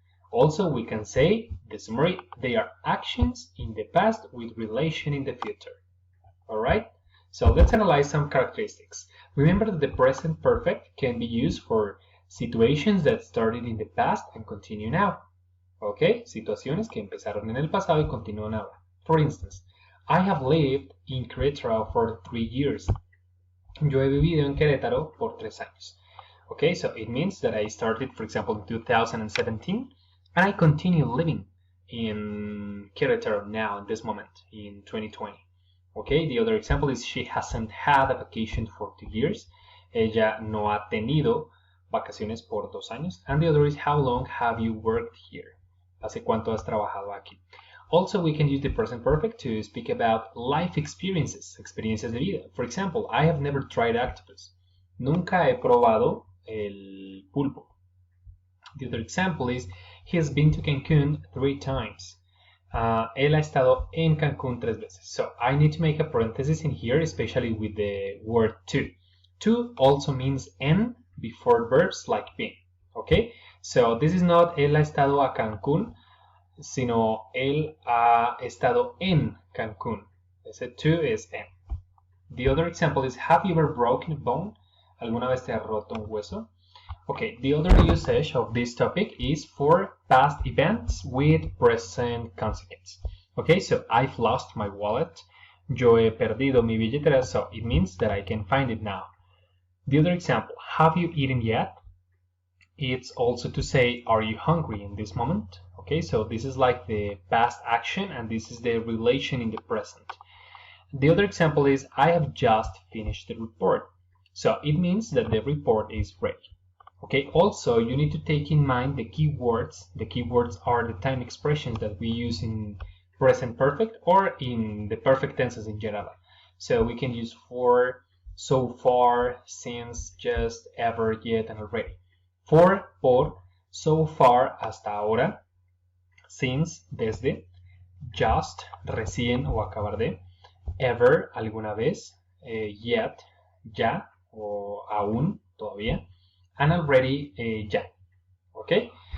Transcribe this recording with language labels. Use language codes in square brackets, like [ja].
[en] Also, we can say, the summary, they are actions in the past with relation in the future. Alright? So let's analyze some characteristics. Remember that the present perfect can be used for situations that started in the past and continue now. Okay? [es] Situaciones que empezaron en el pasado y continúan ahora. [en] For instance, I have lived in Querétaro for 3 years. [es] Yo he vivido en Querétaro por 3 años. [en] Okay, so it means that I started, for example, in 2017 and I continue living in Querétaro now, in this moment, in 2020. Okay, the other example is she hasn't had a vacation for 2 years. [es] Ella no ha tenido vacaciones por 2 años. [en] And the other is how long have you worked here? [es] ¿Hace cuánto has trabajado aquí? [en] Also, we can use the present perfect to speak about life experiences, [es] experiencias de vida. [en] For example, I have never tried octopus. [es] Nunca he probado el pulpo. [en] The other example is he has been to Cancun 3 times. [es] Él ha estado en Cancún 3 veces. [en] So I need to make a parenthesis in here, especially with the word to. To also means en before verbs like been. Okay? So this is not [es] él ha estado a Cancún, sino él ha estado en Cancún. Ese [en] to is [es] en. [en] The other example is have you ever broken a bone? [es] ¿Alguna vez te has roto un hueso? [en] Okay, the other usage of this topic is for past events with present consequence. Okay, so I've lost my wallet. [es] Yo he perdido mi billetera, [en] so it means that I can find it now. The other example, have you eaten yet? It's also to say, are you hungry in this moment? Okay, so this is like the past action and this is the relation in the present. The other example is, I have just finished the report. So it means that the report is ready. Okay, also you need to take in mind the keywords. The keywords are the time expressions that we use in present perfect or in the perfect tenses in general. So we can use for, so far, since, just, ever, yet, and already. For, [es] por, [en] so far, [es] hasta ahora, [en] since, [es] desde, just, recién o acabar de, ever, alguna vez, yet, ya o aún, todavía, [en] and already, [es] ya. [en] Okay?